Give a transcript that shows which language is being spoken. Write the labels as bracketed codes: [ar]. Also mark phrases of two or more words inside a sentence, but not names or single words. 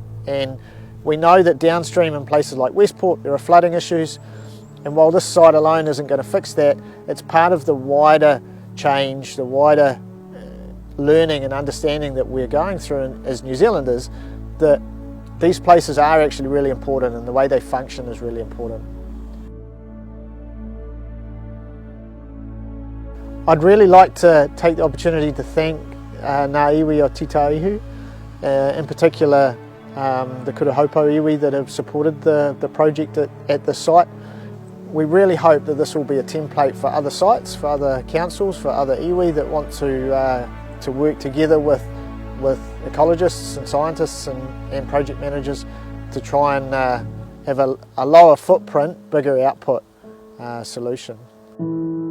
[en] And we know that downstream in places like Westport there are flooding issues, and while this site alone isn't going to fix that, it's part of the wider change, the wider learning and understanding that we're going through as New Zealanders, that these places are actually really important and the way they function is really important. I'd really like to take the opportunity to thank [mi] ngā iwi o Titaihu, [en] in particular the Kurahopo iwi that have supported the project at the site. We really hope that this will be a template for other sites, for other councils, for other iwi that want to work together with ecologists and scientists and project managers to try and have a lower footprint, bigger output solution.